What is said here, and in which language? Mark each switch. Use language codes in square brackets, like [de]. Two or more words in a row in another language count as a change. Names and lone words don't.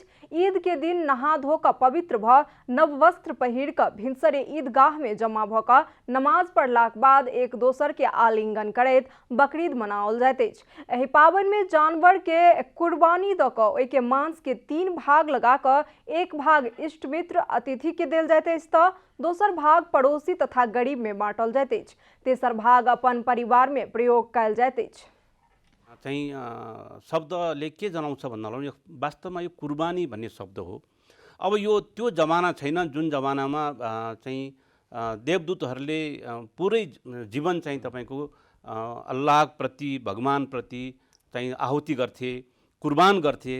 [mai] ईद के दिन नहा धो क पवित्र भ नव वस्त्र पहिर क भिनसरे ईदगाह में जमा भ क नमाज पढ़लाक बाद एक दोसर के आलिंगन करैत बकरीद मनाओल जाइत अछि। एहि पावन में जानवर के कुर्बानी द क ओहि के मांस के 3 भाग लगा क एक भाग इष्ट मित्र अतिथि के देल जाइत अछि त दोसर भाग पड़ोसी तथा गरीब में बांटल जाइत अछि। तेसर भाग अपन परिवार में प्रयोग कयल जाइत अछि। [ne] चाहिँ शब्दले के जनाउँछ भन्दा वास्तवमा यो कुर्बानी भन्ने शब्द हो। अब यो त्यो जमाना छैन जुन जमानामा चाहिँ देवदूतहरूले पुरै जीवन चाहिँ तपाईको अल्लाह प्रति भगवान प्रति चाहिँ आहुति गर्थे, कुर्बान गर्थे।